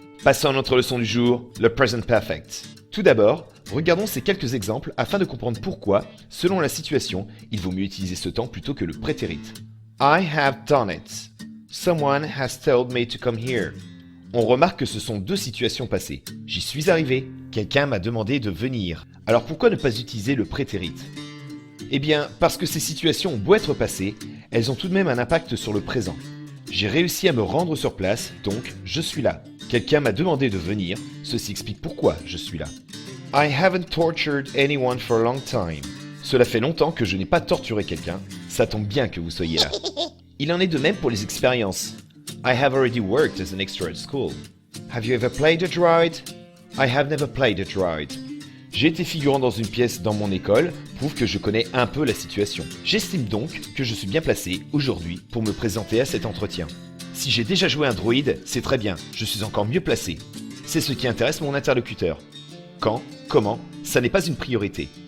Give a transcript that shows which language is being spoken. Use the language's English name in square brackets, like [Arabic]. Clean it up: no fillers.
[French] Passons à notre leçon du jour, le Present Perfect. Tout d'abord, regardons ces quelques exemples afin de comprendre pourquoi, selon la situation, il vaut mieux utiliser ce temps plutôt que le prétérit. [English] I have done it. Someone has told me to come here. [French] On remarque que ce sont deux situations passées. J'y suis arrivé. Quelqu'un m'a demandé de venir. Alors pourquoi ne pas utiliser le prétérit? Eh bien, parce que ces situations ont beau être passées, elles ont tout de même un impact sur le présent. J'ai réussi à me rendre sur place, donc je suis là. Quelqu'un m'a demandé de venir, ceci explique pourquoi je suis là. [English] I haven't tortured anyone for a long time. [French] Cela fait longtemps que je n'ai pas torturé quelqu'un, ça tombe bien que vous soyez là. Il en est de même pour les expériences. [English] I have already worked as an extra at school. Have you ever played a droid? I have never played a droid. [French] J'ai été figurant dans une pièce dans mon école, prouve que je connais un peu la situation. J'estime donc que je suis bien placé aujourd'hui pour me présenter à cet entretien. Si j'ai déjà joué un droïde, c'est très bien, je suis encore mieux placé. C'est ce qui intéresse mon interlocuteur. Quand, comment, ça n'est pas une priorité.